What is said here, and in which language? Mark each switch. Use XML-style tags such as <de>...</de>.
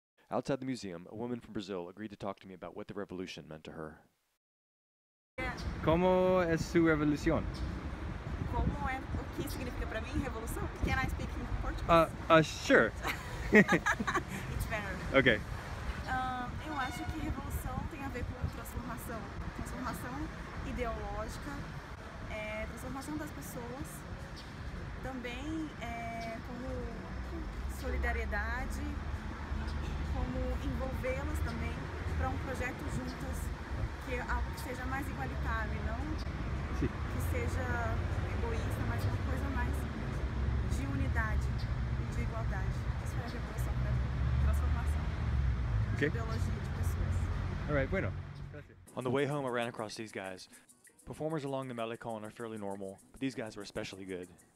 <en>Outside the museum, a woman from Brazil agreed to talk to me about what the revolution meant to her.</en> <es>¿Cómo es su revolución?</es> <pt>Como é, o que significa para mim revolução?</pt> <en>Can I speak in Portuguese? Sure. It's better. Okay.</en> <pt>Eu acho que revolução tem a ver com transformação. Transformação ideológica, transformação das pessoas, também como solidariedade, como envolvê-las também para um projeto juntas, que é algo que seja mais igualitário, não que seja egoísta, mas uma coisa mais de igualdade. Isso foi a revolução para mim. Transformação de</pt> <en>Okay.</en> <pt>ideologia de pessoas.</pt> <en>All right,</en> <es>bueno. Gracias.</es> <en>On the way home, I ran across these guys. Performers along the Malecon are fairly normal, but these guys were especially good.</en>